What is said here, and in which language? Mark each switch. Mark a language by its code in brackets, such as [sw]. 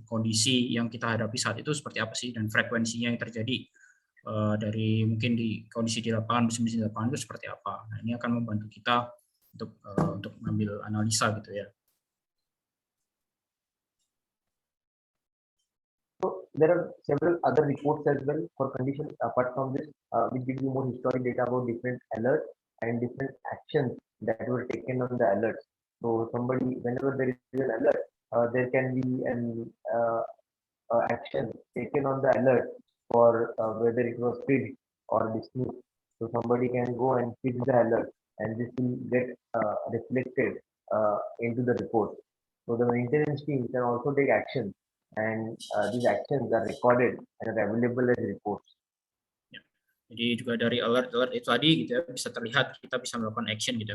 [id] Kondisi yang kita hadapi saat itu seperti apa sih, dan frekuensinya yang terjadi dari mungkin di kondisi di lapangan, mesin-mesin di lapangan itu seperti apa. Nah, ini akan membantu kita untuk mengambil analisa gitu ya. [en] So there are several other reports as well for condition apart from this, which give you more historic data about different alerts and different actions that were taken on the alerts. So somebody, whenever there is an alert, there can be an action taken on the alert for whether it was fixed or dismissed. So somebody can go and fix the alert, and this will get reflected into the report. So the maintenance team can also take action, and these actions are recorded and are available as reports. [id] Ya. Jadi juga dari alert itu tadi gitu ya, bisa terlihat kita bisa melakukan action gitu.